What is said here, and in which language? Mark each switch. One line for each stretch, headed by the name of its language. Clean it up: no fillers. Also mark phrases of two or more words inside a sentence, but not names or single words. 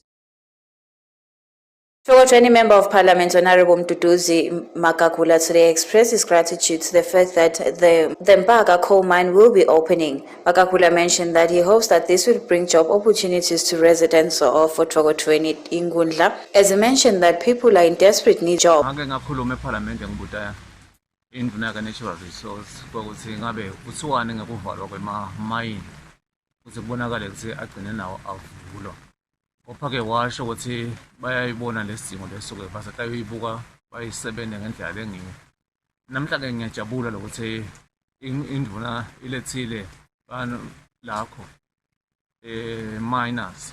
English: Togotweni Member of Parliament Honorable Mduduzi Makakula today expressed his gratitude to the fact that the Mbaga coal mine will be opening. Makakula mentioned that he hopes that this will bring job opportunities to residents of Togotweni in Ngundla, as he mentioned that people are in desperate need of jobs. Natural resource
Swati: ukuthi ngabe uthiwani ngekuvalwa kwema-mine ukuthi kubonakale ukuthi agcine nawo avulwa. Kopha-ke washo ukuthi bayayibona lesidingo lesuke basatayoyibuka bayisebenzise ngendlela lengiyo. Namhla-ke ngiyajabula lokuthi indvuna ilethile lakho miners.